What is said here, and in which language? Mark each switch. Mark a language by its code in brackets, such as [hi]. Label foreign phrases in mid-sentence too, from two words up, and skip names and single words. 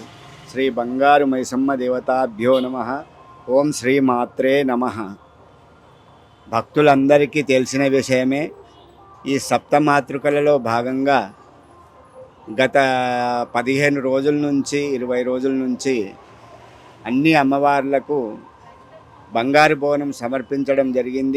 [sa] श्री बंगारु मैसम्म देवताभ्यो नमः. ओम श्री मात्रे नमः. [te] భక్తులందరికీ తెలిసిన విషయమే. ఈ సప్తమాతృకలలో భాగంగా గత 15 రోజుల నుంచి 20 రోజుల నుంచి అన్ని అమ్మవార్లకు బంగారు బోనం సమర్పించడం జరిగింది.